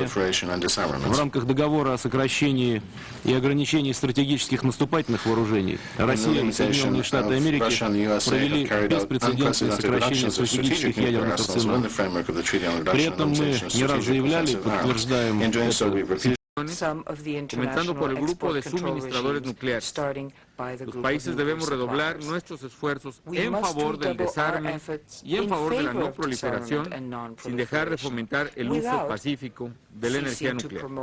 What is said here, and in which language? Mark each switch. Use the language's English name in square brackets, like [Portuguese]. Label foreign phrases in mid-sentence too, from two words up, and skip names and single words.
[Russian] В рамках договора о сокращении и ограничении стратегических наступательных вооружений Россия и Соединенные Штаты Америки провели беспрецедентное сокращение стратегических ядерных арсеналов. При этом мы не раз заявляли, подтверждаем [Spanish] comenzando por el grupo de suministradores nucleares. Los países debemos redoblar nuestros esfuerzos en favor del desarme y en favor de la no proliferación, sin dejar de fomentar el uso pacífico de la energía nuclear.